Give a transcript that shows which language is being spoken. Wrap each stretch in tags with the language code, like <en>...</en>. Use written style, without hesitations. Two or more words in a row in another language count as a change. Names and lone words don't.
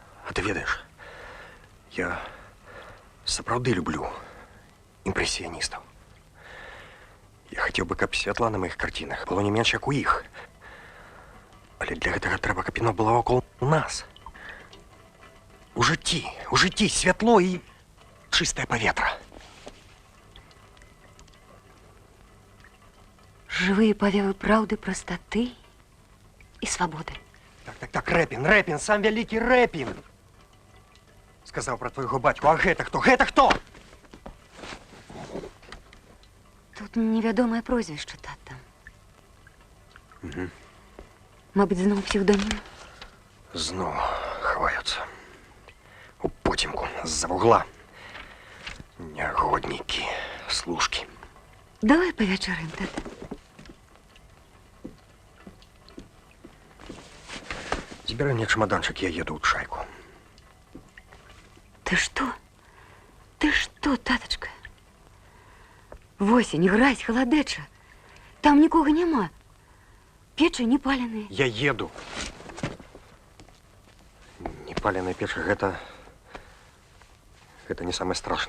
<be>А ты ведаешь, я сапраўды люблю імпрэсіяністаў. Я хацеў бы, каб святла на маіх карцінах было не менш, як у іх. Але для гэтага трэба, каб яно было вакол нас. У жыцці святло і чыстае паветра.</be> <ru>Живые повевы правды, простоты и свободы.</ru> <be>Так, Рэпін, сам вялікі Рэпін. Сказаў пра твайго бацьку, а гэта хто? Гэта хто? Тут невядомае прозвішча, тата. Угу. Мабыць, зноў псевдонім. Зноў хаваюцца. У потімку, з-за вугла. Нягоднікі, служкі. Давай павячараем, тата. Збірай мне чемоданчик, я еду ў чайку.</be> <ru>Ты что? Ты что, таточка?</ru> <be>Восень, гразь, халадэча. Там нікога няма. Печы не паленыя. Я еду. Непаленая печь, гэта не самое страшное.</be>